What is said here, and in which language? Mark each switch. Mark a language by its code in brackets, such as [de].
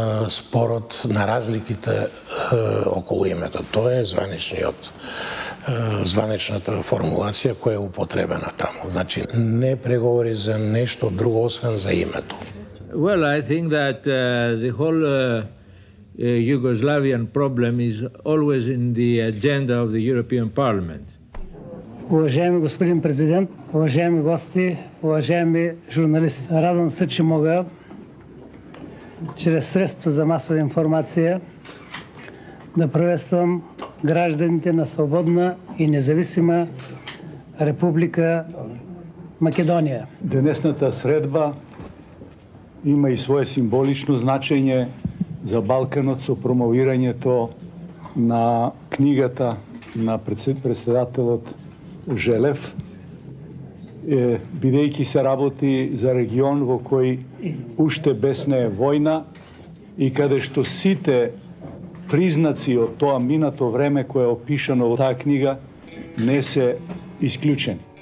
[mk] спорот на разликите околу името. Тоа е званичната формулација која е употребена таму. Значи, не преговори за нешто друго освен за името. [en] Well, I think that the whole Yugoslavian problem is always in the agenda of the European Parliament. [bg] Уважаеми господин президент, уважаеми гости, уважаеми журналисти, радвам се, че мога чрез средства за масова информация да приветствам гражданите на свободна и независима Република Македонија. [mk] Денесната средба има и свое символично значење за Балканот со промовирањето на книгата на председателот Желев, бидејќи се работи за регион во кој уште бесне е војна и каде што сите признаци од тоа минато време кое е опишано во таа книга не се исклучени.